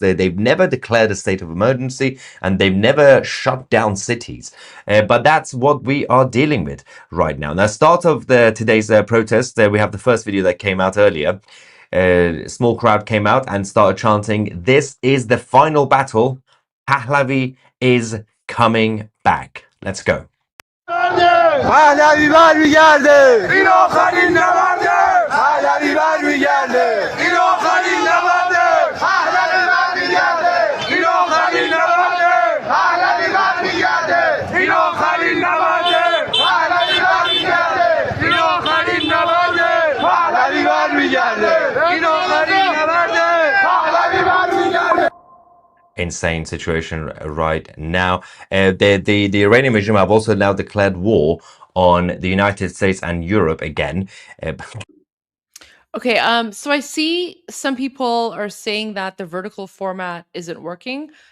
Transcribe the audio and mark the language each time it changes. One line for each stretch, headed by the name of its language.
English: They've never declared a state of emergency, and they've never shut down cities. But that's what we are dealing with right now. Now, start of today's protest, we have the first video that came out earlier. A small crowd came out and started chanting, "This is the final battle. Pahlavi is coming back." Let's go.
Persian: پهلوی برمیگرده این آخرین نبرده پهلوی برمیگرده این آخرین نبرده پهلوی برمیگرده این آخرین نبرده پهلوی برمیگرده این آخرین نبرده پهلوی برمیگرده این آخرین نبرده پهلوی برمیگرده این آخرین نبرده پهلوی برمیگرده.
English: Insane situation right now. The Iranian regime have also now declared war on the United States and Europe again. Okay, so I see some people are saying that the vertical format isn't working.